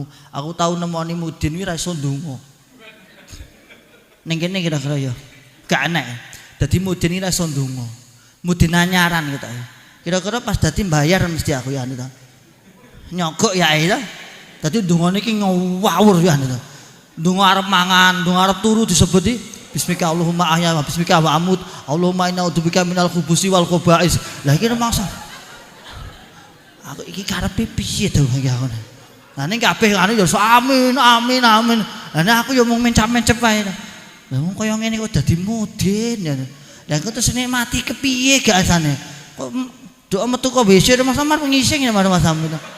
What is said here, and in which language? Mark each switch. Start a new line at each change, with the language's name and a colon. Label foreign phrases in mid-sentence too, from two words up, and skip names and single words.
Javanese: Aku tau nemoni Mudin kuwi ra iso ndonga. Ning kene kira-kira ya gak enak. Dadi Mudin iki ra iso ndonga. Mudin anyaran gitu. Kira-kira pas dadi mbayar mesti aku ya anu ta. Nyogok ya ae ta. Dadi ndongane iki ngawur ya anu ta. Ndonga arep mangan, ndonga arep turu disebut iki
Arabic: باسمك اللهم أحيا وباسمك أموت. اللهم إني أعوذ بك من الخبث والخبائث.
Javanese: Lah iki maksa. Aku iki karepe piye to iki aku. Lah ning kabeh anu ya amin amin amin. Lah aku ya mung mencap-mencep wae. Lah wong kaya ngene kok dadi Mudin ya. Lah kok terus nek mati kepiye gak asane? Kok doa metu kok WC Mas Samar ngising ya Mas Samar.